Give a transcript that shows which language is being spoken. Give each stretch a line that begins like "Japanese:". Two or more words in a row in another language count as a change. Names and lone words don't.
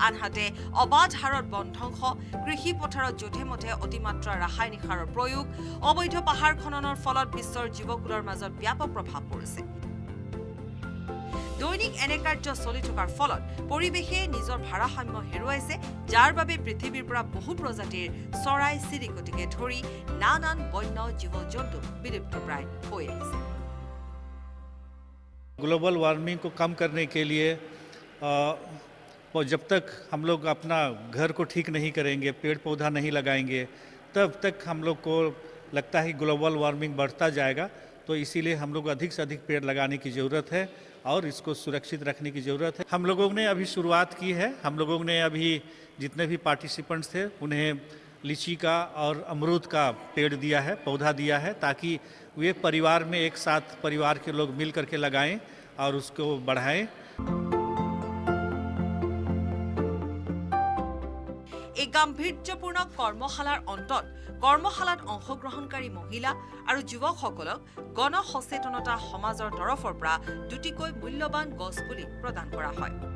Assamese: আনহাতে অবাধ হাৰত বনধ্বংস, কৃষি পথাৰত যধে মধে অতিমাত্ৰা ৰাসায়নিক সাৰৰ প্ৰয়োগ, অবৈধ পাহাৰ খননৰ ফলত বিশ্বৰ জীৱকুলৰ মাজত ব্যাপক প্ৰভাৱ পৰিছে। দৈনিক এনে কাৰ্য চলি থকাৰ ফলত পৰিৱেশে নিজৰ ভাৰসাম্য হেৰুৱাইছে, যাৰ বাবে পৃথিৱীৰ পৰা বহু প্ৰজাতিৰ চৰাই চিৰিকটিকে ধৰি নানান বন্য জীৱ জন্তু বিলুপ্তপ্ৰায় হৈ আহিছে।
Hindi: ग्लोबल वार्मिंग को कम करने के लिए जब तक हम लोग अपना घर को ठीक नहीं करेंगे, पेड़ पौधा नहीं लगाएंगे, तब तक हम लोग को लगता है ग्लोबल वार्मिंग बढ़ता जाएगा। तो इसीलिए हम लोग अधिक से अधिक पेड़ लगाने की ज़रूरत है और इसको सुरक्षित रखने की ज़रूरत है। हम लोगों ने अभी शुरुआत की है। हम लोगों ने अभी जितने भी पार्टिसिपेंट्स थे उन्हें लीची का और अमरूद का पेड़ दिया है, पौधा दिया है, ताकि वे परिवार में एक साथ परिवार के लोग मिल करके लगाएं और उसको बढ़ाएं।
Assamese: এই গাম্ভীৰ্যপূৰ্ণ কৰ্মশালাৰ অন্তত কৰ্মশালাত অংশগ্ৰহণকাৰী মহিলা আৰু যুৱকসকলক গণ সচেতনতা সমাজৰ তৰফৰ পৰা দুটিকৈ মূল্যৱান গছপুলি প্ৰদান কৰা হয়।